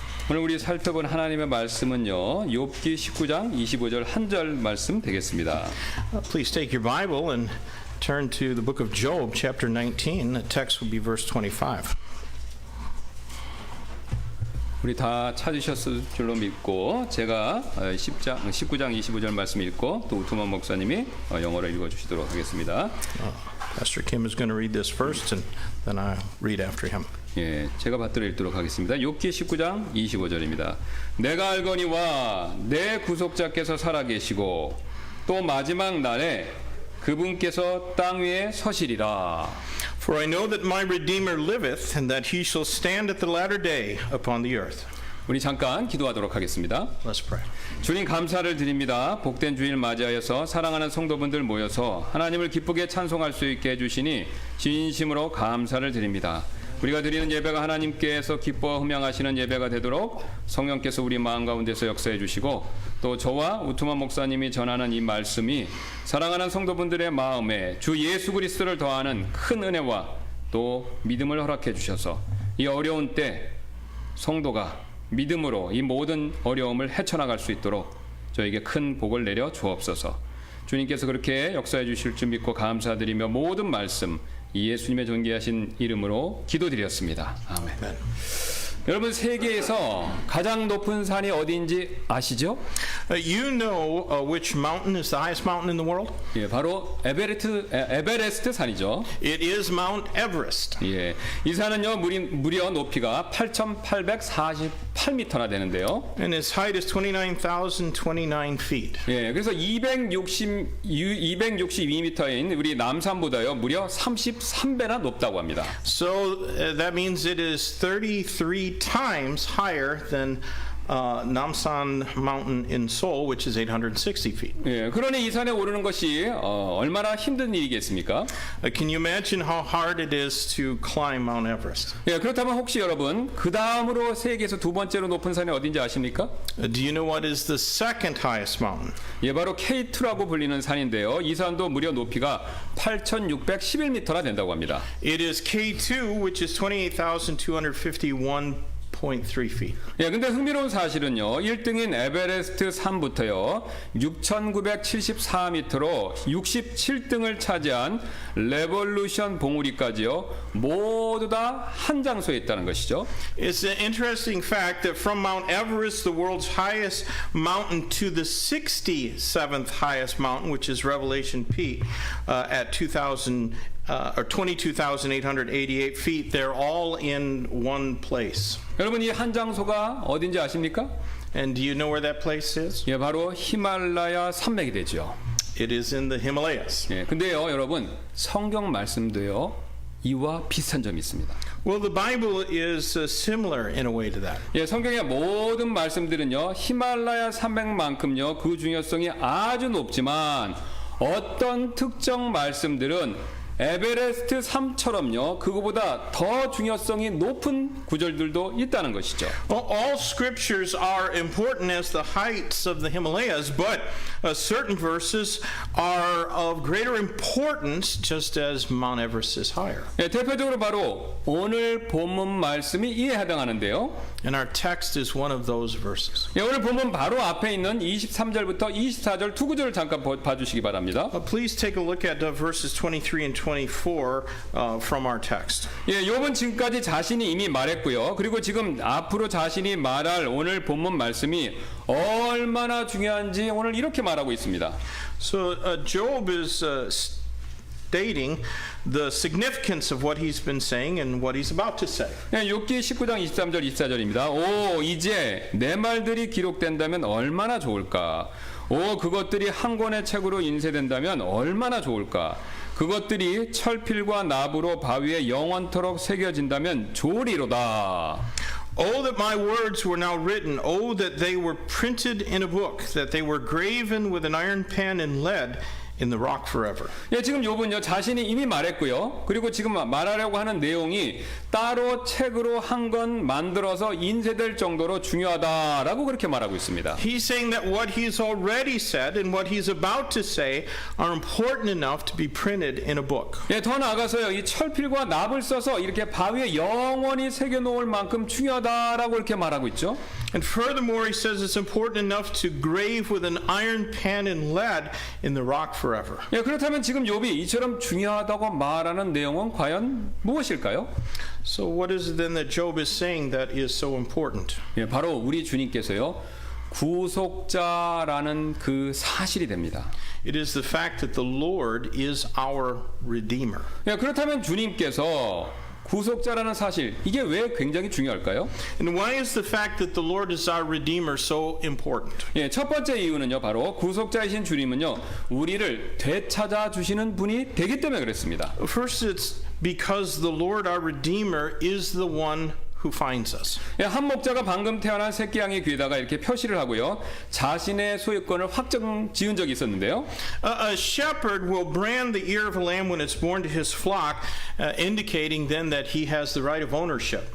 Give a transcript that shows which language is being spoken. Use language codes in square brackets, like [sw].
[ko] 오늘 우리 살펴본 하나님의 말씀은요. 욥기 19장 25절 한 절 말씀 되겠습니다. [en] Please take your Bible and turn to the book of Job, chapter 19. The text will be verse 25. [ko] 우리 다 찾으셨을 줄로 믿고 제가 19장 25절 말씀 읽고 또 우투만 목사님이 영어로 읽어주시도록 하겠습니다. [en] Pastor Kim is going to read this first, and then I'll read after him. [ko] 예, 제가 받들어 읽도록 하겠습니다. 욥기 19장 25절입니다. 내가 알거니와 내 구속자께서 살아계시고 또 마지막 날에 그분께서 땅 위에 서시리라. [en] For I know that my Redeemer liveth, and that he shall stand at the latter day upon the earth. [ko] 우리 잠깐 기도하도록 하겠습니다. [en] Let's pray. [ko] 주님 감사를 드립니다. 복된 주일 맞이하여서 사랑하는 성도분들 모여서 하나님을 기쁘게 찬송할 수 있게 해주시니 진심으로 감사를 드립니다. 우리가 드리는 예배가 하나님께서 기뻐 흠양하시는 예배가 되도록 성령께서 우리 마음 가운데서 역사해 주시고 또 저와 우투만 목사님이 전하는 이 말씀이 사랑하는 성도분들의 마음에 주 예수 그리스도를 더하는 큰 은혜와 또 믿음을 허락해 주셔서 이 어려운 때 성도가 믿음으로 이 모든 어려움을 헤쳐나갈 수 있도록 저에게 큰 복을 내려 주옵소서. 주님께서 그렇게 역사해 주실 줄 믿고 감사드리며 모든 말씀 이 예수님의 존귀하신 이름으로 기도드렸습니다. 아멘. 여러분 세계에서 가장 높은 산이 어디인지 아시죠? [en] You know which mountain is the highest mountain in the world? [ko] 예, 바로 에베레스트 산이죠. [en] It is Mount Everest. [ko] 예, 이 산은요 무려 높이가 8,848m나 되는데요. [en] And its height is 29,029 feet. [ko] 예, 그래서 262m인 우리 남산보다요 무려 33배나 높다고 합니다. [en] So that means it is 33 times higher than Namsan Mountain in Seoul, which is 860 feet. [ko] 예, 그러니 이 산에 오르는 것이 얼마나 힘든 일이겠습니까? [en] Can you imagine how hard it is to climb Mount Everest? [ko] 예, 그렇다면 혹시 여러분 그 다음으로 세계에서 두 번째로 높은 산이 어딘지 아십니까? [en] Do you know what is the second highest mountain? [ko] 예, 바로 K2라고 불리는 산인데요. 이 산도 무려 높이가 8,611m나 된다고 합니다. [en] It is K2, which is 28,251.3 feet. [ko] 예, 근데 흥미로운 사실은요. 1등인 에베레스트 산부터요. 6,974m로 67등을 차지한 레볼루션 봉우리까지요. 모두 다 한 장소에 있다는 것이죠. [en] It's an interesting fact that from Mount Everest, the world's highest mountain, to the 67th highest mountain, which is Revelation Peak, at 22,888 feet, they're all in one place. [ko] 여러분 이 한 장소가 어딘지 아십니까? [en] And do you know where that place is? [ko] 예, 바로 히말라야 산맥이 되죠. [en] It is in the Himalayas. [ko] 예, 근데요, 여러분 성경 말씀도요 이와 비슷한 점이 있습니다. [en] Well, the Bible is similar in a way to that. [ko] 예, 성경의 모든 말씀들은요 히말라야 산맥만큼요 그 중요성이 아주 높지만 어떤 특정 말씀들은 에베레스트 산처럼요 그거보다 더 중요성이 높은 구절들도 있다는 것이죠. [en] All scriptures are important as the heights of the Himalayas, but certain verses are of greater importance just as Mount Everest is higher. [ko] 예, 대표적으로 바로 오늘 본문 말씀이 이에 해당하는데요. [en] And our text is one of those verses. [ko] 예, 오늘 본문 바로 앞에 있는 23절부터 24절 두 구절을 잠깐 봐주시기 바랍니다. [en] Please take a look at verses 23 and 24 from our text. [ko] 예, 욥은 지금까지 자신이 이미 말했고요. 그리고 지금 앞으로 자신이 말할 오늘 본문 말씀이 얼마나 중요한지 오늘 이렇게 말하고 있습니다. [en] So Job is stating the significance of what he's been saying and what he's about to say. [ko] 예, 욥기 19장 23절 24절입니다. 오, 이제 내 말들이 기록된다면 얼마나 좋을까? 오, 그것들이 한 권의 책으로 인쇄된다면 얼마나 좋을까? 그것들이 철필과 납으로 바위에 영원토록 새겨진다면 좋으리로다. [en] Oh, that my words were now written. Oh, that they were printed in a book, that they were graven with an iron pen and lead in the rock forever. [ko] 예, 지금 욥은요 자신이 이미 말했고요. 그리고 지금 말하려고 하는 내용이 따로 책으로 한 권 만들어서 인쇄될 정도로 중요하다라고 그렇게 말하고 있습니다. [en] He's saying that what he's already said and what he's about to say are important enough to be printed in a book. [ko] 예, 더 나아가서요 이 철필과 납을 써서 이렇게 바위에 영원히 새겨 놓을 만큼 중요하다라고 이렇게 말하고 있죠. [en] And furthermore, he says it's important enough to grave with an iron pen and lead in the rock forever. [ko] 예, 그렇다면 지금 욥이 이처럼 중요하다고 말하는 내용은 과연 무엇일까요? [en] So what is it then that Job is saying that is so important? [ko] 예, 바로 우리 주님께서요 구속자라는 그 사실이 됩니다. [en] It is the fact that the Lord is our Redeemer. [ko] 예, 그렇다면 주님께서 구속자라는 사실 이게 왜 굉장히 중요할까요? [en] And why is the fact that the Lord is our Redeemer so important? [ko] 예, 첫 번째 이유는요, 바로 구속자이신 주님은요, 우리를 되찾아 주시는 분이 되기 때문에 그랬습니다. [en] First, it's because the Lord our Redeemer is the one who finds us. [ko] 예, 한 목자가 방금 태어난 새끼 양의 귀에다가 이렇게 표시를 하고요, 자신의 소유권을 확정 지은 적이 있었는데요. [en] A shepherd will brand the ear of a lamb when it's born to his flock, indicating then that he has the right of ownership.